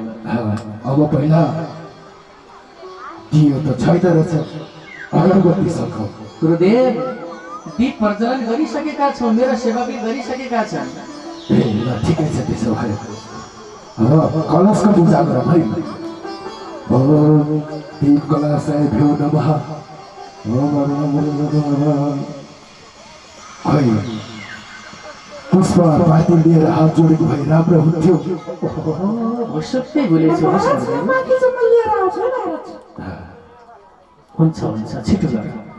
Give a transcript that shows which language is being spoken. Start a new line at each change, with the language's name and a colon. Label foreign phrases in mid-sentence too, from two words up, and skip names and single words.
Nepali: अब पहिला दियो त छैन रहेछ, अगरबत्ती सघाउ। गुरुदेव, दीप प्रज्वलन गरिसकेका छौँ, मेरो सेवा पनि गरिसकेका छन्। ए ल ठिकै छ, त्यसो भए अब कलशको पूजा गरौँ है।
Sanskrit: ओम दीप कलशाभ्यो नमः।
Nepali: खै पुष्प पाती लिएर हात जोडेको भए राम्रो हुन्थ्यो। सबै भुलेछु। हुन्छ छिटो गर,